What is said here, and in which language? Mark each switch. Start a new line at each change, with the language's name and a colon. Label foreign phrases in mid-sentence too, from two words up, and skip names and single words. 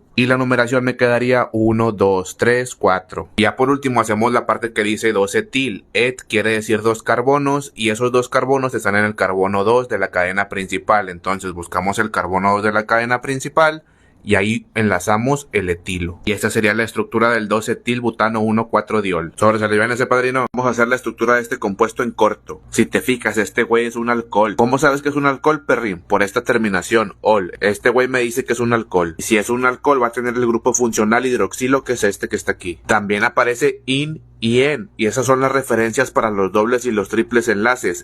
Spanish: Y la numeración me quedaría 1, 2, 3, 4. Y ya por último hacemos la parte que dice 2-etil. Et quiere decir 2 carbonos y esos 2 carbonos están en el carbono 2 de la cadena principal. Entonces buscamos el carbono 2 de la cadena principal y ahí enlazamos el etilo. Y esta sería la estructura del 2-etilbutano 1,4-diol. Sobresalivense, padrino. Vamos a hacer la estructura de este compuesto en corto. Si te fijas, este güey es un alcohol. ¿Cómo sabes que es un alcohol, perrín? Por esta terminación, ol. Este güey me dice que es un alcohol. Y si es un alcohol, va a tener el grupo funcional hidroxilo, que es este que está aquí. También aparece in y en, y esas son las referencias para los dobles y los triples enlaces.